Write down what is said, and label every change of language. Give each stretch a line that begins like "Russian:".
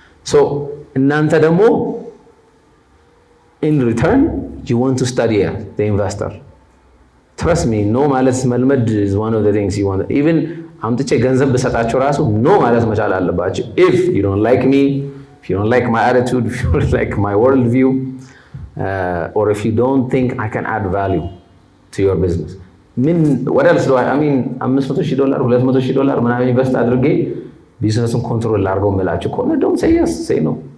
English: So,
Amharic: እናንተ ደግሞ
English: in return, you want to study the investor. Trust me,
Amharic: no ማለት መልመድ
English: is one of the things you want.
Amharic: Even አምጥቼ ገንዘብ ብሰጣቸው ራሱ no ማለት መቻል አለባቸው.
English: If you don't like me, if you don't like my attitude, if you don't like my worldview, or if you don't think I can add value to your business. What else do I mean, $500,000, $200,000
Amharic: ምናምን ኢንቨስት አድርጌ ቢዝነሱን ኮንትሮል ላድርገው የምላችሁ ከሆነ
English: don't say yes, say no.